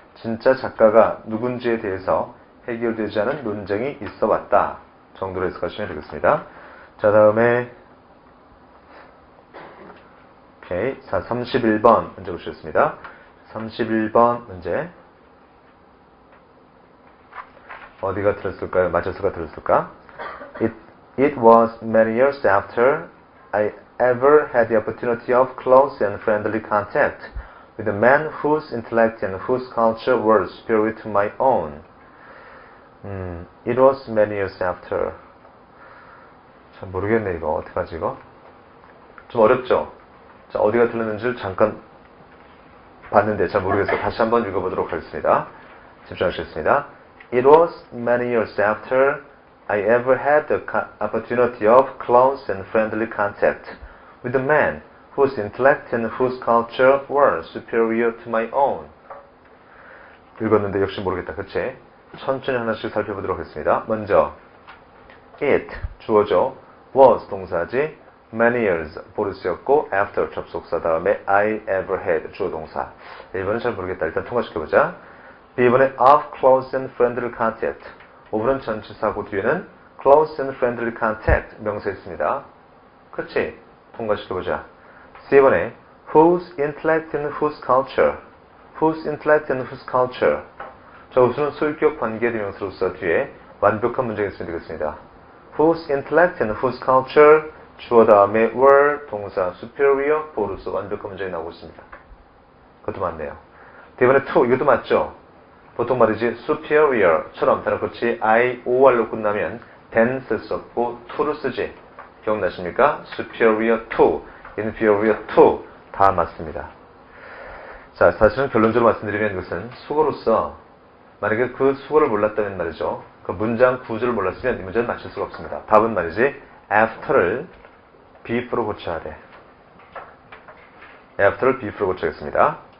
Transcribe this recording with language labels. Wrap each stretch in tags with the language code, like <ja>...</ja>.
<ko>진짜 작가가 누군지에 대해서 해결되지 않은 논쟁이 있어 왔다 정도로 해석하시면 되겠습니다. 자, 다음에 오케이. 자, 31번 문제 보시겠습니다. 31번 문제 어디가 들었을까요? 맞아서가 들었을까?</ko> <en>It was many years after I ever had the opportunity of close and friendly contact with a man whose intellect and whose culture were superior to my own. It was many years after.</en> <ko>참 모르겠네 이거 어떡하지 이거? 좀 어렵죠? 자, 어디가 틀렸는지를 잠깐 봤는데 잘 모르겠어요. 다시 한번 읽어보도록 하겠습니다. 집중하시겠습니다.</ko> <en>It was many years after I ever had the opportunity of close and friendly contact with a man whose intellect and whose culture were superior to my own.</en> <ko>읽었는데 역시 모르겠다. 그치? 천천히 하나씩 살펴보도록 하겠습니다. 먼저 It, 주어죠. Was, 동사지. Many years, 보르스였고 after, 접속사 다음에</ko> <en>I ever had,</en> <ko>주어 동사. 1번은 잘 모르겠다. 일단 통과시켜보자. B번에</ko> <en>of close and friendly contact.</en> <ko>5번은 전치사고 뒤에는 close and friendly contact 명사 있습니다. 그렇지? 통과시켜보자. C번에</ko> <en>whose intellect and whose culture. Whose intellect and whose culture.</en> <ko>자, 우선은 소유격 관계대명사로서 뒤에 완벽한 문장이 있으면 되겠습니다.</ko> <en>Whose intellect and whose culture.</en> <ko>주어 다음에 were, 동사 superior, 보르스 완벽한 문장이 나오고 있습니다. 그것도 맞네요. D번에 to, 이것도 맞죠? 보통 말이지 superior처럼 단어같이 IOR로 끝나면 than 쓸 수 없고 to를 쓰지. 기억나십니까? superior to, inferior to 다 맞습니다. 자, 사실은 결론적으로 말씀드리면 이것은 수거로서 만약에 그 수거를 몰랐다면 말이죠. 그 문장 구조를 몰랐으면 이 문제는 맞출 수가 없습니다. 답은 말이지 after를 before로 고쳐야 돼. after를 before로 고쳐야겠습니다.</ko>